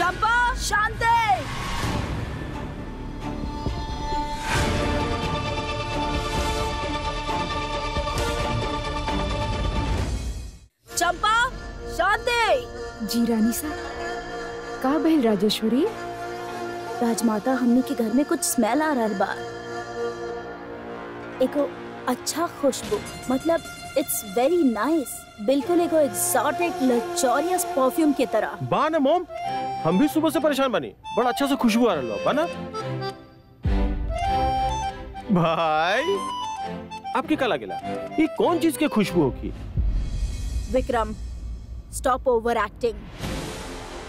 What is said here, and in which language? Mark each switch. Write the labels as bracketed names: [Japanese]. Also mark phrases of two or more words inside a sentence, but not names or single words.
[Bhojpuri] चंपा, शांति। चंपा, शांति। जी रानी सा, का भइल राजेश्वरी? राजमाता, हमने के घर में कुछ स्मेल आ रहा बा। एको अच्छा खुशबू, मतलब [English] it's very nice, [Bhojpuri] बिल्कुल एको [English] exotic luxurious perfume [Bhojpuri] की तरह। बा ना मोम, हम भी सुबह से परेशान बनी, बड़ा अच्छा सा खुशबू आ रहा बा ना। भाई आपके का लागेला ये कौन चीज के खुशबू होगी? [English] Vikram, stop over acting.